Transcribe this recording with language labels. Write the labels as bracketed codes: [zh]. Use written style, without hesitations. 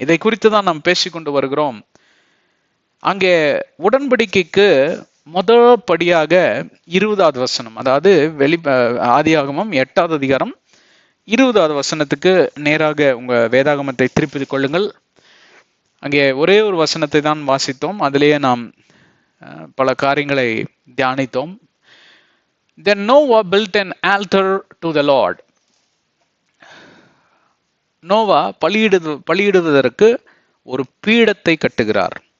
[ta] இதை குறித்து தான் நாம் பேசிக்கொண்டு வருகிறோம். அங்கே உடன்படிக்கைக்கு முதல் படியாக 20வது வசனம், அதாவது ஆதியாகமம் 8வது அதிகாரம் 20வது வசனத்துக்கு நேராக உங்க வேதாகமத்தை திருப்பிக் கொள்ளுங்கள். அங்கே ஒரே ஒரு வசனத்தை தான் வாசித்தோம், அதிலேயே நாம் பல காரியங்களை தியானித்தோம். [en] Then Noah built an altar to the Lord. [ta] Noah பலியிடுவதற்கு ஒரு பீடத்தை கட்டுகிறார்.